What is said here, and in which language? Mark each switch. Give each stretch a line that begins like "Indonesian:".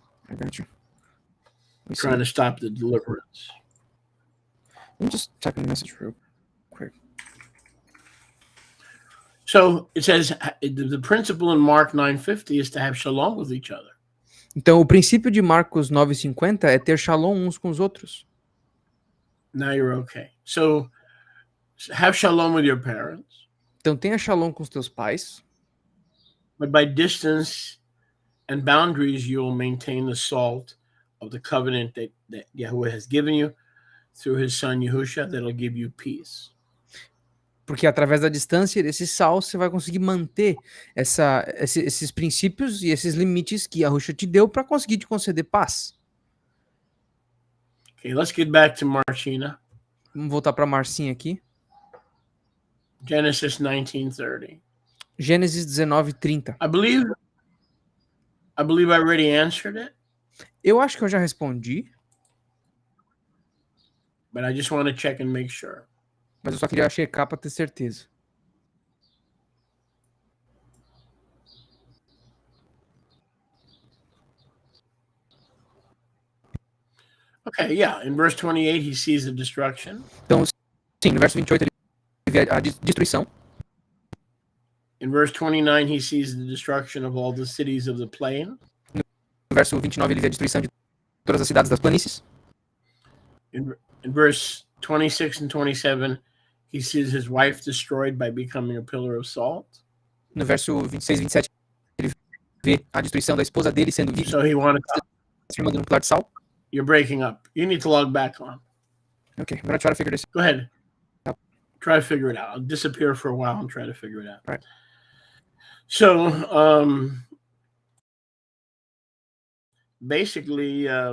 English: I got you. Trying to stop the deliverance. Let me just type in the message real quick. So it says the principle in Mark 9:50 is to have shalom with each other.
Portuguese: Então, o princípio de Marcos 9:50 é ter shalom uns com os outros.
English: Now you're okay. So have shalom with your parents.
Portuguese: Então, tenha shalom com os teus pais.
English: But by distance and boundaries, you'll maintain the salt of the covenant that Yahuwah has given you through his son Yahusha, that'll give you peace.
Portuguese: Porque através da distância desse sal, você vai conseguir manter esses princípios e esses limites que Yahusha te deu para conseguir te conceder paz.
English: Okay, let's get back to Marcina.
Portuguese: Vamos voltar para Marcinha aqui.
English: Genesis 19:30.
Portuguese: Gênesis 19:30.
English: I believe I already answered it.
Portuguese: Eu acho que eu já respondi.
English: But I just want to check and make sure.
Portuguese: Mas eu só queria checar para ter certeza.
English: Okay, yeah. In verse 28, he sees the destruction.
Portuguese: Então, sim, no verso 28 ele vê a destruição.
English: In verse 29, he sees the destruction of all the cities of the plain.
Portuguese: No verso 29 ele vê a destruição de todas as cidades das planícies.
English: In verse 26 and 27, he sees his wife destroyed by becoming a pillar of salt.
Portuguese: No verso 26 e 27, ele vê a destruição da esposa dele sendo
English: So he wanted to,
Portuguese: transformada num pilar de sal.
English: you're breaking up. You need to log back on. Okay, I'm gonna try to figure this. Go ahead. Try to figure it out. I'll disappear for a while and try to figure it out. Right. So basically,